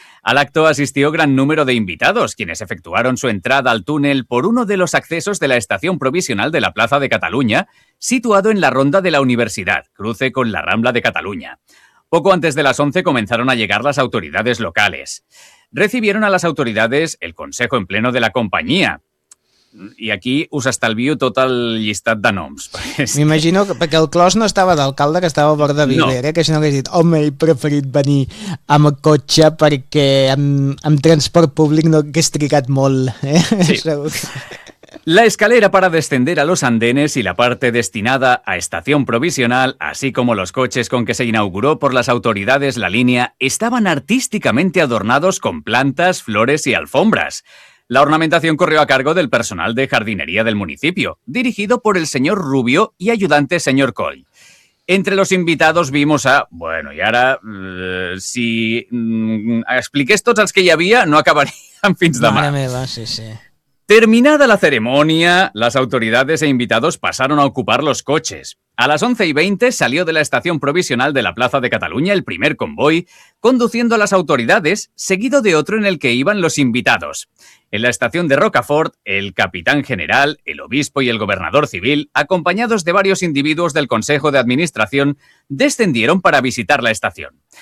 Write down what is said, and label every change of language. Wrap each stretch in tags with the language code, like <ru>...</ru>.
<es>Al acto asistió gran número de invitados, quienes efectuaron su entrada al túnel por uno de los accesos de la estación provisional de la Plaza de Cataluña, situado en la Ronda de la Universidad, cruce con la Rambla de Cataluña. Poco antes de las 11 comenzaron a llegar las autoridades locales. Recibieron a las autoridades el consejo en pleno de la compañía.</es> <ca>I aquí us estalvio tot el llistat de noms. M'imagino que perquè el clos no estava d'alcalde, que estava a bord de Viver, no. Que si no hagués dit, home, he preferit venir amb cotxe perquè amb transport públic no hagués trigat molt. Sí. Segur que...</ca> <es>La escalera para descender a los andenes y la parte destinada a estación provisional, así como los coches con que se inauguró por las autoridades la línea, estaban artísticamente adornados con plantas, flores y alfombras. La ornamentación corrió a cargo del personal de jardinería del municipio, dirigido por el señor Rubio y ayudante señor Coy. Entre los invitados vimos a...</es> <ca>Bueno, y ahora, si expliqués tots els que hi havia, no acabarían fins demà. Mare meva, sí, sí.</ca> <es>Terminada la ceremonia, las autoridades e invitados pasaron a ocupar los coches. A las 11:20 salió de la estación provisional de la Plaza de Cataluña el primer convoy, conduciendo a las autoridades, seguido de otro en el que iban los invitados. En la estación de Rocafort, el capitán general, el obispo y el gobernador civil, acompañados de varios individuos del Consejo de Administración, descendieron para visitar la estación.</es>